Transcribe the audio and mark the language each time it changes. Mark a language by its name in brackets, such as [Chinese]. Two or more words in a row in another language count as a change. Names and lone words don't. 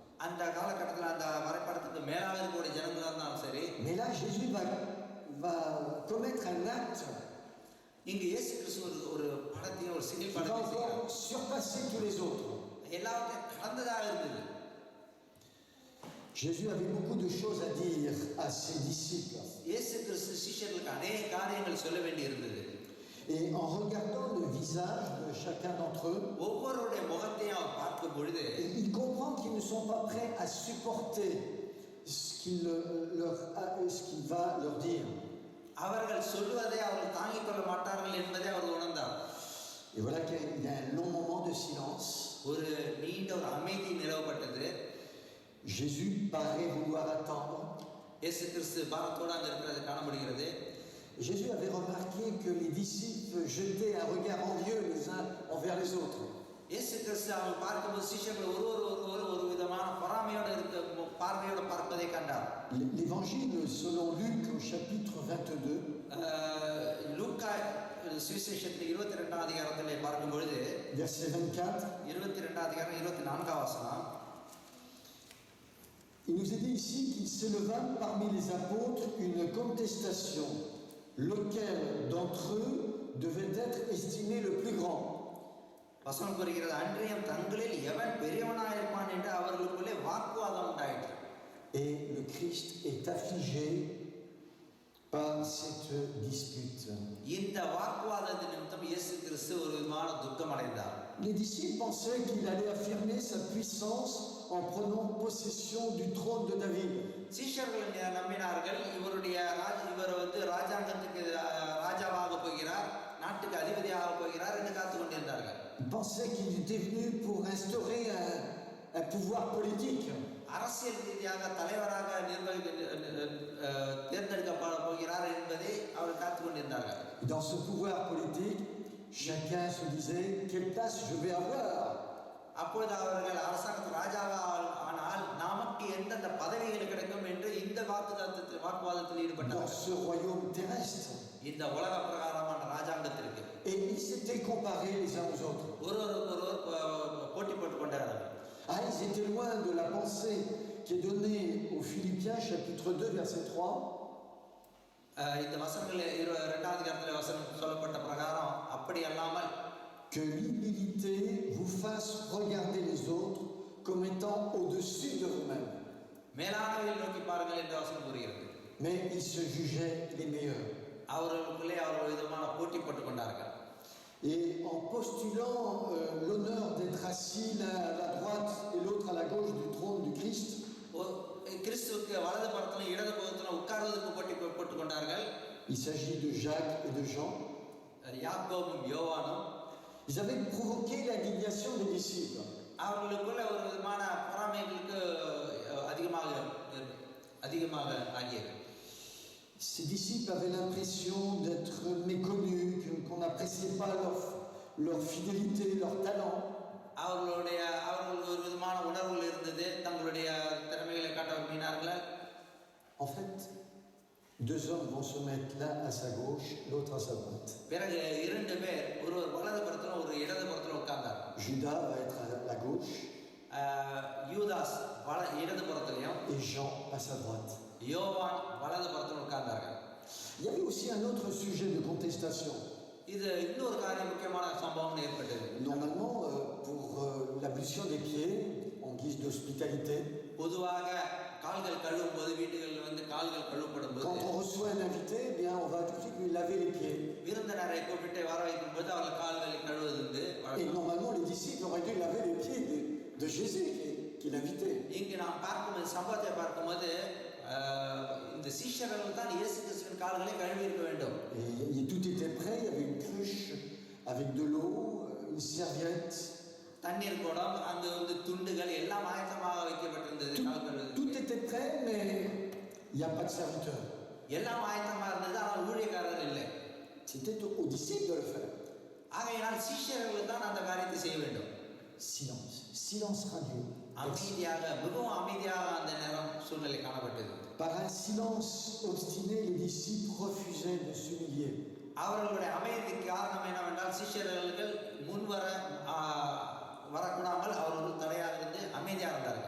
[French] Mais là, Jésus va commettre un acte qui va encore surpasser tous les autres. Jésus avait beaucoup de choses à dire à ses disciples. Et en regardant le visage de chacun d'entre eux, [Tamil] ஒவ்வொருடைய முகத்தையும் அவர் பார்க்கும் பொழுது [French] il comprend qu'ils ne sont pas prêts à supporter ce qu'il va leur dire. [Tamil] அவர்கள் சொல்வதை அவர்கள் தாங்கிக் கொள்ள மாட்டார்கள் என்பதை அவர் உணர்ந்தார். [French] Et voilà qu'il y a un long moment de silence. [Tamil] ஒரு நீண்ட ஒரு அமைதி நிலவப்பட்டது. [French] Jésus paraît vouloir attendre. [Tamil] இயேசு கிறிஸ்து பாரத்தோடு அங்கே இருக்கிறது காணப்படுகிறது. [French] Jésus avait remarqué que les disciples jetaient un regard envieux les uns envers les autres. [Tamil] இயேசு கிறிஸ்து அவங்க பார்க்கும்போது சீஷர்கள் ஒரு விதமான பொறாமையோடு இருக்க பார்வையோடு பார்ப்பதை கண்டார். [French] L'évangile selon Luc au chapitre 22. [Tamil] லூக்கா சுவிசேஷத்தில் 22ஆம் அதிகாரத்திலே பார்க்கும் பொழுது [French] verset 24. [Tamil] 22ஆம் அதிகாரம் 24ஆம் வசனம். [French] Il nous est dit ici qu'il s'éleva parmi les apôtres une contestation. Lequel d'entre eux devait être estimé le plus grand? [Tamil] வசனம் கூறுகிறது, அன்றியும் தங்களில் எவன் பெரியவனாயிருப்பான் என்று அவர்களுக்குள்ளே வாக்குவாதம் உண்டாயிற்று. [French] Et le Christ est affligé par cette dispute. [Tamil] இந்த வாக்குவாதத்தின் நிமித்தம் இயேசு கிறிஸ்து ஒரு விதமான துக்கம் அடைந்தார். [French] Les disciples pensaient qu'il allait affirmer sa puissance en prenant possession du trône de David. [Tamil] சீஷர்கள் நம்பினார்கள், இவர் ராஜாங்கத்துக்கு ராஜாவாக போகிறார், நாட்டுக்கு அதிபதியாக போகிறார் என்று காத்துக் கொண்டிருந்தார்கள். [French] Ils pensaient qu'il était venu pour instaurer un pouvoir politique. [Tamil] அரசியல் ரீதியாக தலைவராக தேர்ந்தெடுக்கப்பட போகிறார் என்பதை அவர் காத்துக் கொண்டிருந்தார்கள். [French] Dans ce pouvoir politique, chacun se disait quelle place je vais avoir. [Tamil] அப்பொழுது அவர்கள் அரசாங்கத்தில் ராஜாவாக ஆனால் நமக்கு எந்தெந்த பதவிகள் கிடைக்கும் என்று இந்த வாக்குவாதத்தில் ஈடுபட்டார்கள். [French] Dans ce royaume terrestre. [Tamil] இந்த உலக பிரகாரமான ராஜாங்கத்திற்கு. [French] Et ils s'étaient comparés les uns aux autres. [Tamil] ஒருவர் போட்டி போட்டுக் கொண்டார்கள். [French] Ah, ils étaient loin de la pensée qui est donnée aux Philippiens chapitre 2 verset 3. [Tamil] இந்த வசனங்கள் 2ஆம் அதிகாரத்தில் வசனம் சொல்லப்பட்ட பிரகாரம் அப்படி அல்லாமல் [French] que l'humilité vous fasse regarder les autres comme étant au-dessus de vous-même. [Tamil] மேலானவைகளை நோக்கி பாருங்கள் என்று வசனம் கூறுகிறது. [French] Mais ils se jugeaient les meilleurs. [Tamil] அவர்களுக்குள்ளே அவர்கள் விதமான போட்டி போட்டுக் கொண்டார்கள். [French] Et en postulant l'honneur d'être assis l'un à la droite et l'autre à la gauche du trône du Christ, [Tamil] கிறிஸ்துவுக்கு வலது புறத்திலும் இடது புறத்திலும் உட்கார்வதற்கு போட்டி போட்டுக் கொண்டார்கள். [French] il s'agit de Jacques et de Jean. [Tamil] யாக்கோபும் யோவானும். [French] Ils avaient provoqué l'indignation des disciples. [Tamil] அவர்களுக்குள்ள ஒரு விதமான பொறாமைகளுக்கு அதிகமாக ஆகியது. [French] Ces disciples avaient l'impression d'être méconnus, qu'on n'appréciait pas leur fidélité, leur talent. [Tamil] அவர்கள் ஒரு விதமான உணர்வுகள் இருந்தது, தங்களுடைய திறமைகளை காட்ட விரும்பினார்கள். [French] En fait, deux hommes vont se mettre l'un à sa gauche, l'autre à sa droite. [Tamil] பிறகு இரண்டு பேர் ஒருவர் வலது புறத்திலும் ஒரு இடது புறத்திலும் உட்கார்ந்தார். [French] Judas va être à la gauche. [Tamil] யூதாஸ் இடது புறத்திலும் [French] et Jean à sa droite. [Tamil] யோவான் வலது புறத்திலும் உட்கார்ந்தார்கள். [French] Il y avait aussi un autre sujet de contestation. [Tamil] இது இன்னொரு காரியம் முக்கியமான சம்பவம் ஏற்பட்டது. [French] Normalement pour l'ablution des pieds en guise d'hospitalité. [Tamil] பொதுவாக கால்கள் கழுவும் போது வீடுகளில் கால்கள் கழுவப்படும் போது [French] quand on reçoit un invité, eh bien on va tout de suite lui laver les pieds. [Tamil] விருந்தினரை கூப்பிட்டு வர வைக்கும் போது அவர்கள் கால்களை கழுவுவது. [French] Et normalement les disciples auraient dû laver les pieds de Jésus qui l'invitait. [Tamil] இங்கு நாம் பார்க்கும் சம்பவத்தை பார்க்கும்போது இந்த சீஷர்கள் தான் இயேசு கிறிஸ்துவின் கால்களை கழுவி இருக்க வேண்டும். [French] Et tout était prêt, il y avait une cruche avec de l'eau, une serviette. [Tamil] தண்ணீர் குடம், அங்கு துண்டுகள் எல்லாம் ஆயத்தமாக வைக்கப்பட்டிருந்தது. [French] Tout était prêt, mais il n'y a pas de serviteur. [Tamil] எல்லாம் ஆயத்தமாக இருந்தது, ஆனால் ஊழியக்காரர்கள் இல்லை. [French] C'était aux disciples de le faire. [Tamil] ஆகையினால் சீஷர்கள் தான் அந்த காரியத்தை செய்ய வேண்டும். [French] Silence radio. [Tamil] அமைதியாக, மிகவும் அமைதியாக அந்த நேரம் சூழ்நிலை காணப்பட்டது. [French] Par un silence obstiné, les disciples refusaient de s'humilier. [Tamil] அவர்களுடைய அமைதிக்கு காரணம் என்னவென்றால் சீஷர்கள் வரக்கூடாமல் அவர்கள் தடையாக இருந்து அமைதியாக இருந்தார்கள்.